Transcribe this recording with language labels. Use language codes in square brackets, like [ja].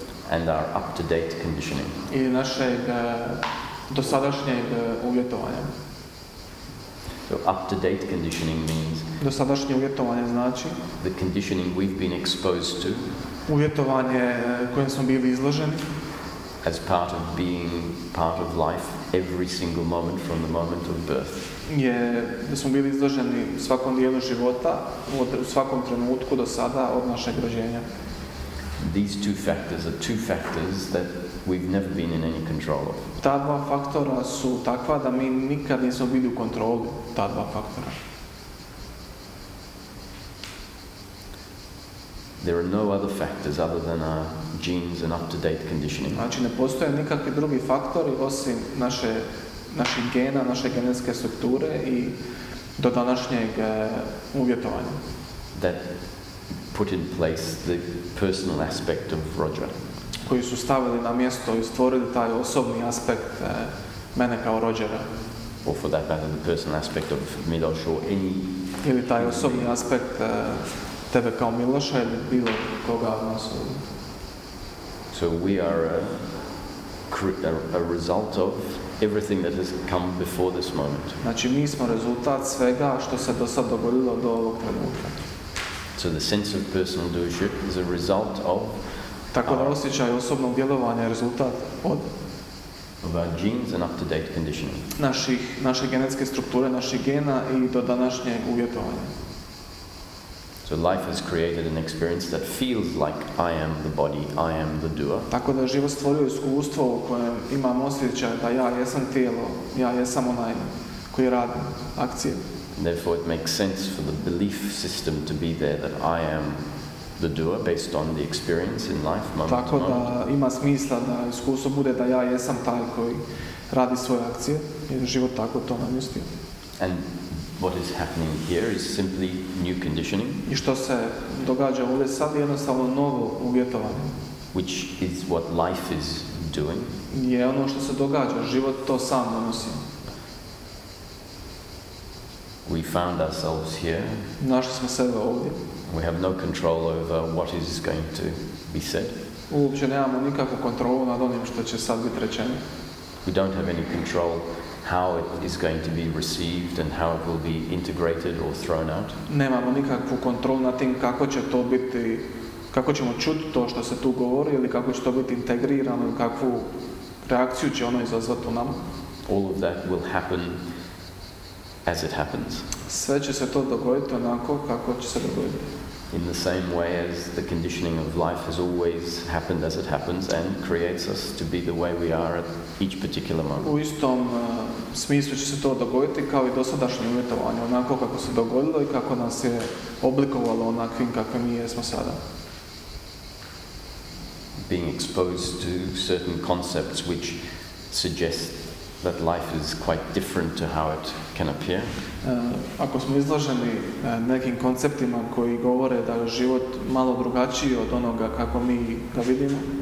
[en] and our up-to-date conditioning. [hr] i našeg dosadašnjeg uvjetovanja. [en] So up-to-date conditioning means [hr] Dosadašnje uvjetovanje znači [en] the conditioning we've been exposed to [hr] uvjetovanje kojem smo bili izloženi [en] as part of being part of life every single moment from the moment of birth. [hr] da smo bili izloženi svakom dijelu života, u svakom trenutku do sada od našeg rođenja. [en] These two factors are two factors that we've never been in any control of. [hr] Ta dva faktora su takva da mi nikad nismo bili u kontroli ta dva faktora. [en] There are no other factors other than our genes and up-to-date conditioning. [hr] Znači ne postoje nikakvi drugi faktori osim naših gena, naše genetske strukture i do današnjeg uvjetovanja. [en] That put in place the personal aspect of Roger. [hr] Koji su stavili na mjesto i stvorili taj osobni aspekt mene kao Rogera. [en] Or for that matter, the personal aspect of Miloš or any... [hr] Ili taj osobni aspekt tebe kao Miloša ili bilo koga od nas. [en] So we are a result of everything that has come before this moment. [hr] Znači mi smo rezultat svega što se do sad dogodilo do ovog trenutka. [en] So the sense of personal doership is a result of... [hr] Tako da osjećaj osobnog djelovanja je rezultat od [en] our genes and up-to-date conditioning. [hr] naše genetske strukture, naših gena i do današnjeg uvjetovanja. [en] So life has created an experience that feels like I am the body, I am the doer. [hr] Tako da je život stvorio iskustvo u kojem imam osjećaj da ja jesam tijelo, ja jesam onaj koji radi akcije. [en] Therefore it makes sense for the belief system to be there that I am the doer based on the experience in life, moment [hr] Tako [en] to moment. [hr] da ima smisla da iskustvo bude da ja jesam taj koji radi svoje akcije, jer život tako to namjestio. [en] And what is happening here is simply new conditioning, [hr] I što se događa ovdje sad je jednostavno novo uvjetovanje. [en] which is what life is doing. [hr] Je ono što se događa, život to sam donosi. [en] We found ourselves here. [hr] Našli smo sebe ovdje. [en] We have no control over what is going to be said. [hr] Uopće nemamo nikakvu kontrolu nad onim što će sad biti rečeno. [en] We don't have any control how it is going to be received and how it will be integrated or thrown out. [hr] Nemamo nikakvu kontrolu nad tim kako će to biti, kako ćemo čuti to što se tu govori ili kako će to biti integrirano ili kakvu reakciju će ono izazvati u nama. [en] All of that will happen as it happens. [hr] Sve će se to dogoditi onako kako će se dogoditi. [en] In the same way as the conditioning of life has always happened as it happens and creates us to be the way we are at each particular moment. [hr] U istom smislu će se to dogoditi kao i dosadašnje uvjetovanje, onako kako se dogodilo i kako nas je oblikovalo onakvim kakve mi jesmo sada. [en] Being exposed to certain concepts which suggest that life is quite different to how it can appear. [hr] Ako smo izloženi nekim konceptima koji govore da je život malo drugačiji od onoga kako mi ga vidimo,